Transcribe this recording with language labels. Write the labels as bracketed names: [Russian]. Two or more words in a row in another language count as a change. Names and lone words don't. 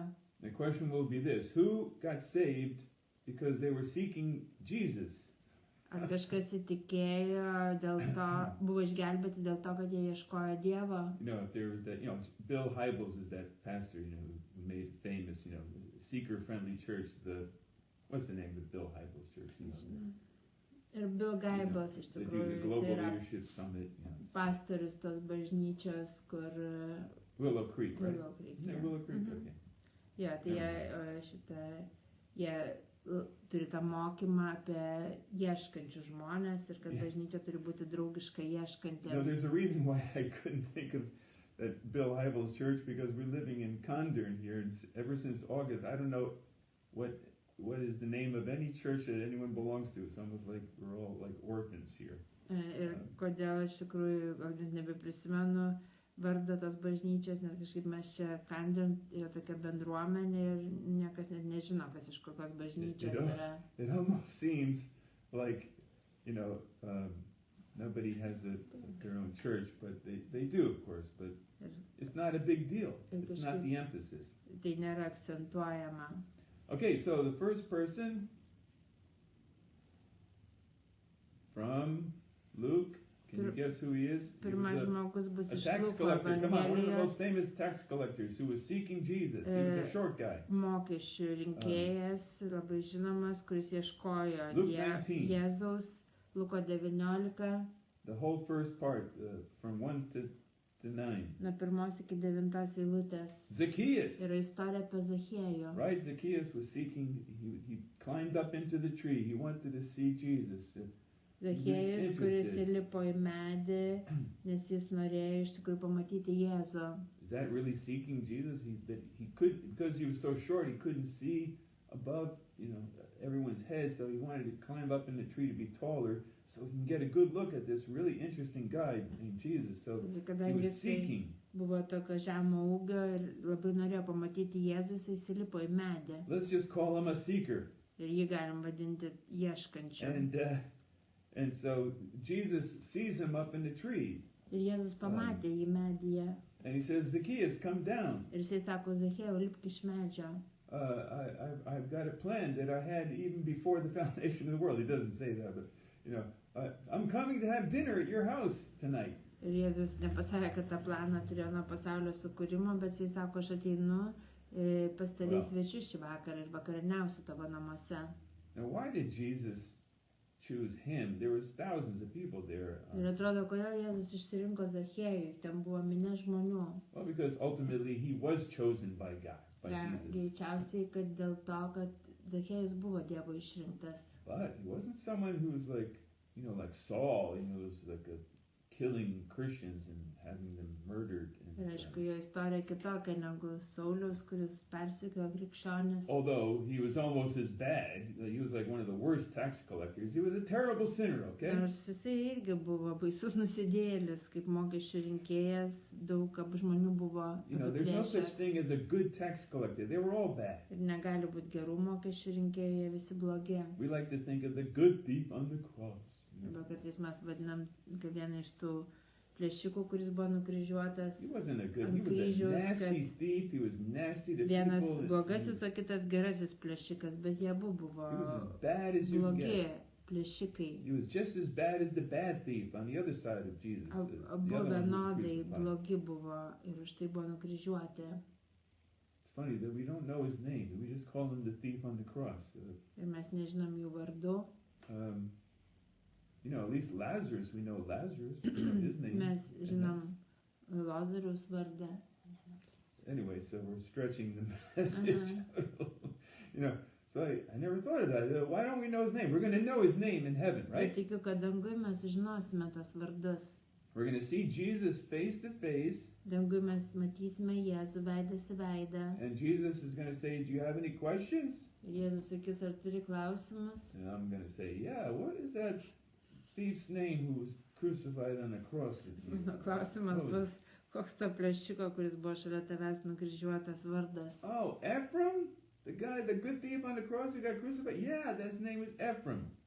[English] The question will be this: who got saved because they were seeking Jesus? [Lithuanian] Ar kažkas įtikėjo dėl to, buvo išgelbėti dėl to, kad jie ieškojo Dievo? [English] If there was that, Bill Hybels is that pastor, who made famous, seeker-friendly church. What's the name of the Bill Hybels church? [Lithuanian] Ir Bill Hybels iš [English] They do [Lithuanian] tikrųjų [English] the [Lithuanian] jis [English] Global [Lithuanian] yra [English] Leadership Summit. [Lithuanian] pastorius tos bažnyčios, kur [English] Willow Creek, right? Willow Creek. Isn't it Willow Creek? Okay. [Lithuanian] Jo, tai jie turi tą mokymą apie ieškančius žmonės ir kad bažnyčia turi būti draugiška ieškantiems. [English] There's a reason why I couldn't think of that Bill Hybels church, because we're living in Condern here, and ever since August, I don't know what is the name of any church that anyone belongs to. It's almost like we're all like orphans here. [Lithuanian] Ir kodėl iš tikrųjų, gal net nebeprisimenu vardą tos bažnyčios, nes kažkaip mes čia Condern yra tokia bendruomenė ir niekas net nežino, kas iš kokios bažnyčios yra. [English] It almost seems like, nobody has their own church, but they do, of course, but it's not a big deal. It's not the emphasis. [Lithuanian] Tai nėra akcentuojama. [English] Okay, so the first person from Luke, can you guess who he is? He [Lithuanian] Pirmas [English] was [Lithuanian] žmogus bus [English] a [Lithuanian] iš [English] tax [Lithuanian] Luko [English] collector. Come on, one of the [Lithuanian] Evangelijos. [English] most famous tax collectors who was seeking Jesus. He was a short guy. [Lithuanian] Mokesčių rinkėjas, labai žinomas, kuris ieškojo [English] Luke 19. [Lithuanian] Jėzaus, Luko 19, [English] The whole first part, from 1 to 9. [Lithuanian] nuo 1 iki 9 eilutės. [English] Zacchaeus. [Lithuanian] Yra istorija apie Zachiejų. [English] Right, Zacchaeus was seeking, he climbed up into the tree. He wanted to see Jesus. [Lithuanian] Zachiejus, kuris [English] interested. [Lithuanian] įlipo į medį, nes jis norėjo iš tikrųjų pamatyti Jėzų. [English] Is that really seeking Jesus? Because he was so short, he couldn't see above, everyone's head. So he wanted to climb up in the tree to be taller, so he can get a good look at this really interesting guy named Jesus. So he [Lithuanian] Kadangi [English] was [Lithuanian] jisai [English] seeking. [Lithuanian] buvo tokio žemo ūgio ir labai norėjo pamatyti Jėzų, jis įlipo į medį. [English] Let's just call him a seeker. [Lithuanian] Ir jį galim vadinti ieškančiu. [English] And so Jesus sees him up in the tree. [Lithuanian] Ir Jėzus pamatė jį medyje. [English] And he says, Zacchaeus, come down. [Lithuanian] Ir jisai sako, Zachiejau, lipk iš medžio. [English] I've got a plan that I had even before the foundation of the world. He doesn't say that, but I'm coming to have dinner at your house tonight. [Lithuanian] Ir Jėzus nepasakė, kad tą planą turėjo nuo pasaulio sukūrimo, bet jisai sako, aš ateinu pas tave svečius šį vakarą ir vakarieniausiu tavo namuose. [English] Now, why did Jesus choose him? There was thousands of people there. [Lithuanian] Ir atrodo, kodėl Jėzus išsirinko Zachiejų, ten buvo minia žmonių. [English] Well, because ultimately he was chosen by God, by Jesus. [Lithuanian] Greičiausiai, kad dėl to, kad Zachiejus buvo Dievo išrinktas. [English] But he wasn't someone who was like, like Saul, was like killing Christians and having them murdered. [Lithuanian] Ir aišku, jo istorija kitokia negu Sauliaus, kuris persekiojo krikščionis. [English] Although he was almost as bad, he was like one of the worst tax collectors. He was a terrible sinner, okay? [Lithuanian] Nors jisai irgi buvo baisus nusidėjėlis, kaip mokesčių rinkėjas, daug žmonių buvo [English] There's no such thing as a good tax collector. They were all bad. [Lithuanian] Ir negali būti gerų mokesčių rinkėjų, jie visi blogi. [English] We like to think of the good thief on the cross. [Lithuanian] Arba kartais mes vadinam, kad vieną iš tų plėšikų, kuris buvo nukryžiuotas [English] He wasn't a good, [Lithuanian] ant [English] he was a [Lithuanian] kryžiaus, [English] nasty thief. He was nasty to [Lithuanian] vienas [English] people. [Lithuanian] blogasis, o kitas gerasis plėšikas, bet jie abu buvo [English] He was as bad as you can [Lithuanian] blogi [English] get. [Lithuanian] plėšikai. [English] He was just as bad as the bad thief on the other side of Jesus. The [Lithuanian] Abu [English] other one who was [Lithuanian] vienodai [English] crucified. [Lithuanian] blogi buvo ir už tai buvo nukryžiuoti. [English] It's funny that we don't know his name. We just call him the thief on the cross. [Lithuanian] Ir mes nežinom jų vardų. [English] At least Lazarus, we know Lazarus, we know his name. [Lithuanian] Mes [English] And [Lithuanian] žinom Lazarus vardą. [English] anyway, so we're stretching the message. So I never thought of that. Why don't we know his name? We're going to know his name in heaven, [Lithuanian] Bet [English] right? [Lithuanian] tikiu, kad dangui mes žinosime tos vardus. [English] We're going to see Jesus face to face, [Lithuanian] Dangui mes matysime Jėzų veidas į veidą. [English] and Jesus is going to say, "Do you have any questions?" [Lithuanian] Ir Jėzus sakys, ar turi klausimus? [English] And I'm going to say, "Yeah, what is that thief's name who was crucified on the cross with you?" [Lithuanian] Mano klausimas [English] What was- [Lithuanian] bus, koks to plėšiko, kuris buvo šalia tavęs nukryžiuotas vardas. [English] Oh, Ephraim? The guy, the good thief on the cross who got crucified? Yeah, his name was Ephraim.